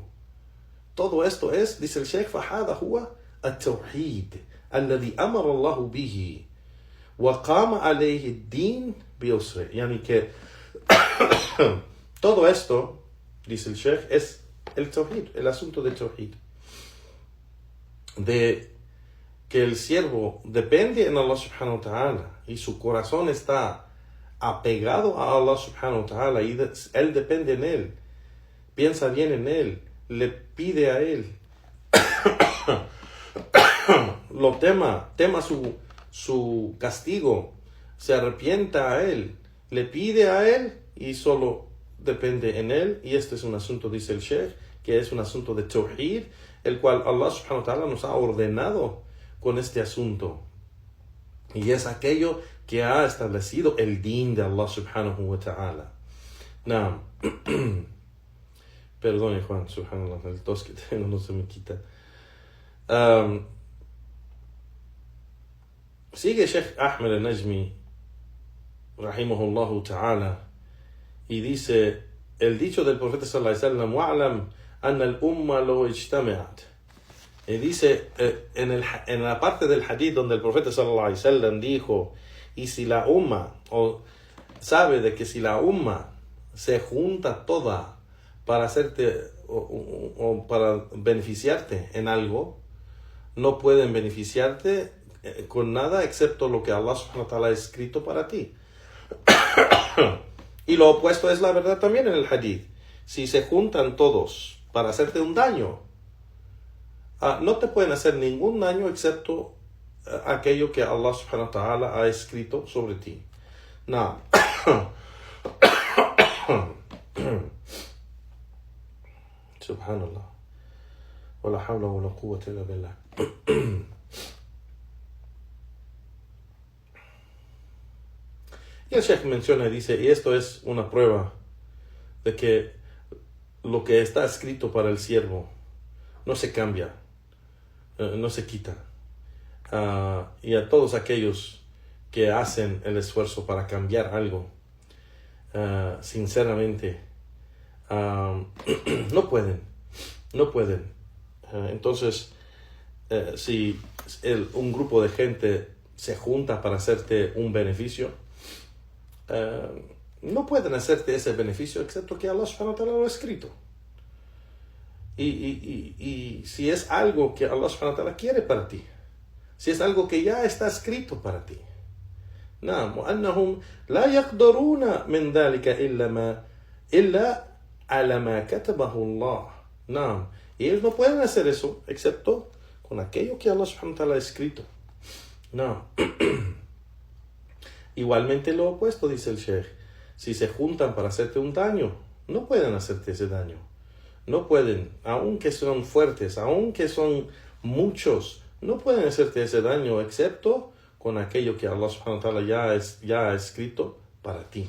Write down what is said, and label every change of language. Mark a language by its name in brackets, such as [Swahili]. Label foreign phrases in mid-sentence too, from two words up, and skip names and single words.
[Spanish] Todo esto es, dice el Sheikh, [Arabic] فَهَذَا هُوَ التوحيد الذي أمر الله به وقام عليه الدين بيسره. [Spanish] Yani que todo esto, dice el Sheikh, es el tawhid, el asunto del tawhid. De que el siervo depende en Allah [Arabic] سبحانه وتعالى [Spanish] y su corazón está apegado a Allah [Arabic] سبحانه وتعالى [Spanish] y él depende en Él, piensa bien en Él, le pide a Él, lo tema su castigo, se arrepienta a Él, le pide a Él y solo depende en Él. Y este es un asunto, dice el Sheikh, que es un asunto de tawhid, el cual Allah [Arabic] سبحانه وتعالى [Spanish] nos ha ordenado con este asunto. Y es aquello que ha establecido el din de Allah [Arabic] سبحانه وتعالى. [Spanish] Perdone, Juan, subhanallah, el tos que tengo no se me quita. Sigue Sheikh Ahmed al-Najmi, [Arabic] رحمه الله تعالى, [Spanish] y dice el dicho del profeta [Arabic] صلى الله عليه وسلم, واعلم أن الأمة لو اجتمعت. [Spanish] Y dice en la parte del hadith donde el profeta [Arabic] صلى الله عليه وسلم [Spanish] dijo, y si la umma, o sabe de que si la umma se junta toda para hacerte o para beneficiarte en algo, no pueden beneficiarte con nada excepto lo que Allah [Arabic] سبحانه وتعالى [Spanish] ha escrito para ti. Y lo opuesto es la verdad también en el hadith. Si se juntan todos para hacerte un daño, no te pueden hacer ningún daño excepto aquello que Allah [Arabic] سبحانه وتعالى [Spanish] ha escrito sobre ti. No. Subhanallah. [Arabic] ولا حول ولا قوة إلا بالله. [Spanish] Y el Sheikh menciona y dice, y esto es una prueba de que lo que está escrito para el siervo no se cambia, no se quita. Y a todos aquellos que hacen el esfuerzo para cambiar algo, sinceramente, no pueden. Entonces, si un grupo de gente se junta para hacerte un beneficio, no pueden hacerte ese beneficio excepto que Allah [Arabic] سبحانه وتعالى [Spanish] lo ha escrito. Y si es algo que Allah [Arabic] سبحانه وتعالى [Spanish] quiere para ti, si es algo que ya está escrito para ti, [Arabic] نعم وأنهم لا يقدرون من ذلك إلا على ما كتبه الله. نعم, [Spanish] y ellos no pueden hacer eso excepto con aquello que Allah [Arabic] سبحانه وتعالى [Spanish] ha escrito. No. Igualmente lo opuesto, dice el Sheikh. Si se juntan para hacerte un daño, no pueden hacerte ese daño. No pueden, aunque son fuertes, aunque son muchos, no pueden hacerte ese daño excepto con aquello que Allah [Arabic] سبحانه وتعالى [Spanish] ya ha escrito para ti.